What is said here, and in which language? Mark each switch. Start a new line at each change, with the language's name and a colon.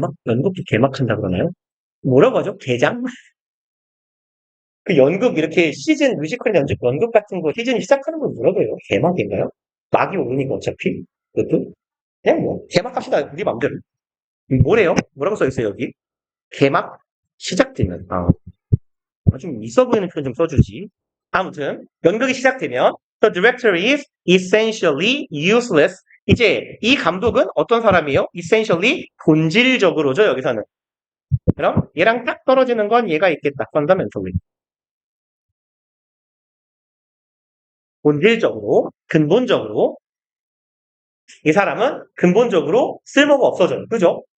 Korean: 연극이 개막한다 그러나요? 뭐라고 하죠? 개장? 그 연극 이렇게 시즌 뮤지컬 연극 같은 거 시즌 시작하는 걸 뭐라고 해요? 개막인가요? 막이 오르니까 어차피 그것도 그냥 뭐 개막합시다. 우리 맘대로. 뭐래요? 뭐라고 써 있어요 여기? 개막? 시작되면, 좀 있어 보이는 표현 좀 써주지. 아무튼, 연극이 시작되면,
English: the director is essentially useless.
Korean: 이제 이 감독은 어떤 사람이에요? essentially 본질적으로죠, 여기서는. 그럼 얘랑 딱 떨어지는 건 얘가 있겠다.
English: fundamentally.
Korean: 본질적으로, 근본적으로 이 사람은 근본적으로 쓸모가 없어져요. 그죠?